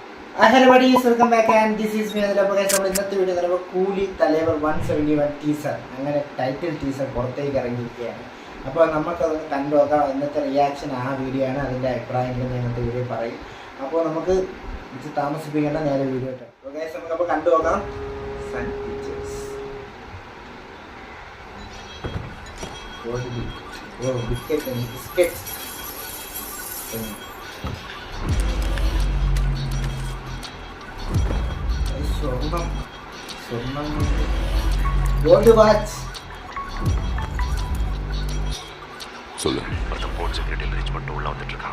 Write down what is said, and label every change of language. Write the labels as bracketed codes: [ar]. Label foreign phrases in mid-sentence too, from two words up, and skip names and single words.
[en] Hello buddies, welcome back and this is me. [ml] അപ്പോൾ ഇന്നത്തെ വീഡിയോ പറയുമ്പോൾ കൂലി തലേവർ 171 ടീസർ അങ്ങനെ ടൈറ്റിൽ ടീസർ പുറത്തേക്ക് ഇറങ്ങിയിരിക്കുകയാണ്. അപ്പോൾ നമുക്കതൊന്ന് കണ്ടു നോക്കാം. ഇന്നത്തെ റിയാക്ഷൻ ആ വീഡിയോ ആണ്. അതിൻ്റെ അഭിപ്രായങ്ങൾ ഞാൻ ഇന്നത്തെ വീഡിയോ പറയും. അപ്പോൾ നമുക്ക് താമസിപ്പിക്കേണ്ട നേരെ വീഡിയോ ഇട്ടാം. അപ്പോൾ ഗൈസ് നമുക്കപ്പോൾ കണ്ടു നോക്കാം. സൺ പിക്ചേഴ്സ് ബിസ്ക്കറ്റ് സ്വർണം [en] gold watch. [ta] சொல்லு. ஒருத்தன் போர்ட் செக்ரட்டரியில் ரீச் பண்ணிட்டு உள்ள வந்துட்டு இருக்கான்.